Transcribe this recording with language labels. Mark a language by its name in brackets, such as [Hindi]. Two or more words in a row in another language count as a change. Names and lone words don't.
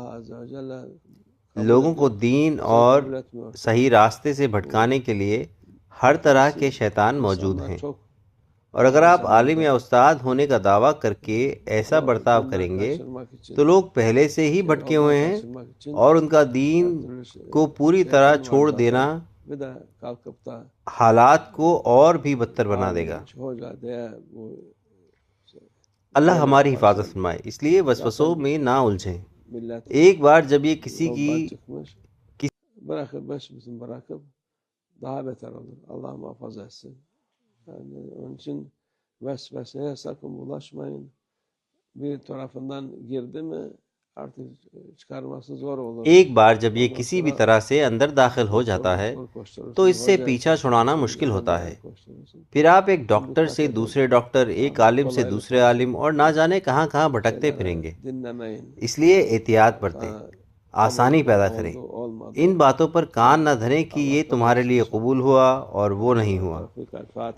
[Urdu] لوگوں کو دین اور صحیح راستے سے بھٹکانے کے لیے ہر طرح کے شیطان موجود ہیں، اور اگر آپ عالم یا استاد ہونے کا دعویٰ کر کے ایسا برتاؤ کریں گے تو لوگ پہلے سے ہی بھٹکے ہوئے ہیں اور ان کا دین کو پوری طرح چھوڑ دینا حالات کو اور بھی بدتر بنا دے گا۔ اللہ ہماری حفاظت فرمائے، اس لیے وسوسوں میں نہ الجھیں۔ ایک بار جب یہ کسی [Turkish] daha beter olur. Allah muhafaza etsin. Yani onun için vesveseye sakın bulaşmayın. Bir tarafından girdi mi artık çıkarması zor olur. [Urdu] ایک بار جب یہ کسی بھی طرح سے اندر داخل ہو جاتا ہے تو اس سے پیچھا چھڑانا مشکل ہوتا ہے۔ پھر آپ ایک ڈاکٹر سے دوسرے ڈاکٹر، ایک عالم سے دوسرے عالم، اور نہ جانے کہاں کہاں بھٹکتے پھریں گے۔ اس لیے احتیاط برتیں، آسانی پیدا کریں، ان باتوں پر کان نہ دھریں کہ یہ تمہارے لیے قبول ہوا اور وہ نہیں ہوا۔